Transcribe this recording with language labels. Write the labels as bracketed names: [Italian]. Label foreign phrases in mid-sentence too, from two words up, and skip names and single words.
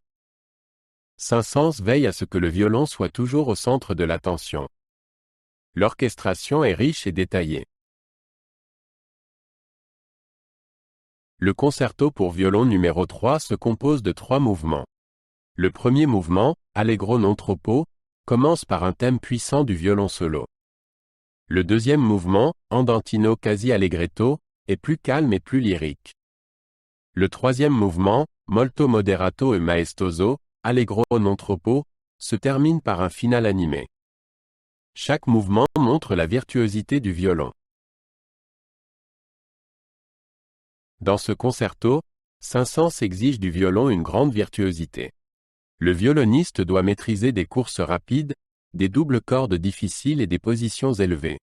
[French] Saint-Saëns veille à ce que le violon soit toujours au centre de l'attention. L'orchestration est riche et détaillée. Le concerto pour violon numéro 3 se compose de 3 mouvements. Le premier mouvement, Allegro non troppo, commence par un thème puissant du violon solo. Le deuxième mouvement, Andantino quasi allegretto, est plus calme et plus lyrique. Le troisième mouvement, Molto moderato e maestoso, Allegro non troppo, se termine par un final animé. Chaque mouvement montre la virtuosité du violon. Dans ce concerto, Saint-Saëns exige du violon une grande virtuosité. Le violoniste doit maîtriser des courses rapides, des doubles cordes difficiles et des positions élevées.